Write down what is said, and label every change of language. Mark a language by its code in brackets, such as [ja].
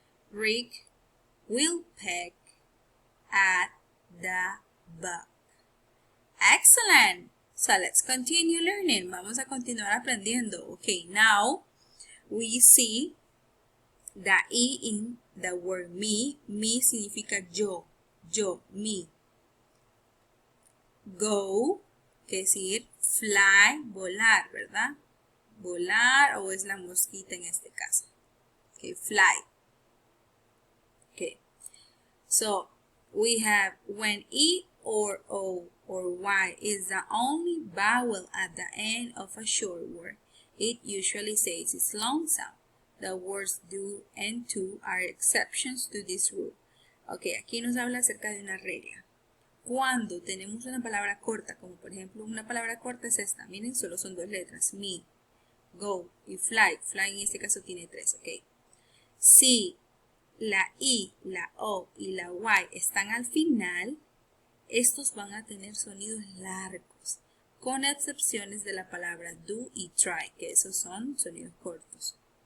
[en] Rick will peck at the bug. Excellent. So let's continue learning. [es] Vamos a continuar aprendiendo. [en] Okay, now we see the E in the word me. [es] Me significa yo, yo, me. Go, que decir fly, volar, ¿verdad? Volar o es la mosquita en este caso. [en] Okay, fly. Okay. So we have when E or O or Y is the only vowel at the end of a short word, it usually says its long sound. The words do and to are exceptions to this rule. [es] Ok, aquí nos habla acerca de una regla. Cuando tenemos una palabra corta, como por ejemplo una palabra corta es esta, miren, solo son 2 letras, me, go y fly. Fly en este caso tiene 3, ok. Si la I, la O y la Y están al final, estos van a tener sonidos largos, con excepciones de la palabra do y try, que esos son sonidos cortos.